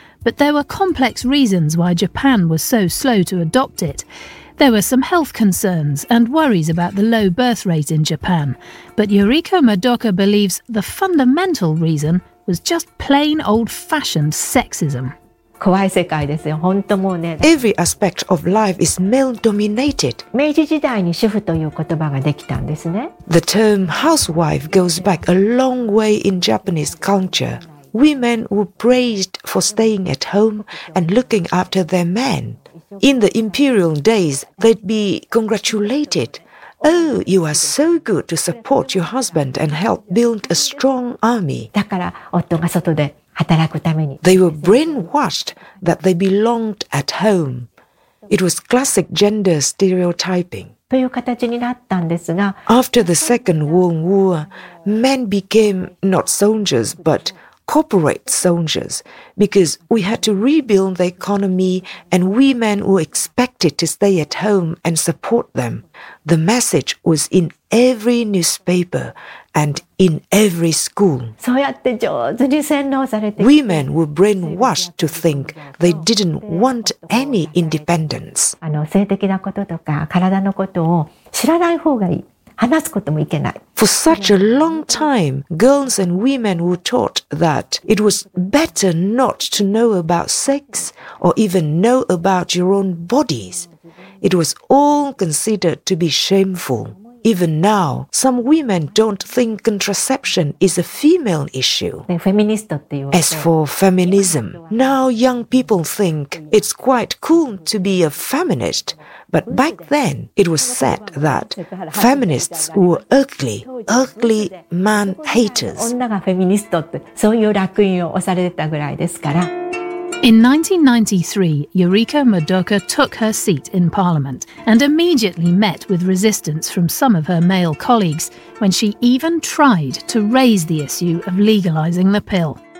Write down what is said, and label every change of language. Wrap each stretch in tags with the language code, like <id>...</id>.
<en>But there were complex reasons why Japan was so slow to adopt it. There were some health concerns and worries about the low birth rate in Japan. But Yuriko Madoka believes the fundamental reason was just plain old-fashioned sexism.</en> <ja>怖い世界ですよ。本当もうね。</ja> <en>Every aspect of life is male-dominated.</en> <ja>明治時代に主婦という言葉ができたんですね。</ja> <en>The term housewife goes back a long way in Japanese culture. Women were praised for staying at home and looking after their men. In the imperial days, they'd be congratulated. Oh, you are so good to support your husband and help build a strong army.</en> <ja>だから夫が外で。</ja> <en>They were brainwashed that they belonged at home. It was classic gender stereotyping.</en> <ja>という形になったんですが、</ja> <en>After the Second World War, men became not soldiers but corporate soldiers because we had to rebuild the economy and women were expected to stay at home and support them. The message was in every newspaper. And in every school, women were brainwashed to think they didn't want any independence.</en> <ja>性的なこととか体のことを知らない方がいい。話すこともいけない。</ja> <en>For such a long time, girls and women were taught that it was better not to know about sex or even know about your own bodies. It was all considered to be shameful. Even now, some women don't think contraception is a female issue. As for feminism, now young people think it's quite cool to be a feminist. But back then, it was said that feminists were ugly, ugly man haters.</en> <ja>女がフェミニストってそういう烙印を押されてたぐらいですから。</ja> <en>In 1993, Yuriko Madoka took her seat in Parliament and immediately met with resistance from some of her male colleagues when she even tried to raise the issue of legalizing the pill.</en>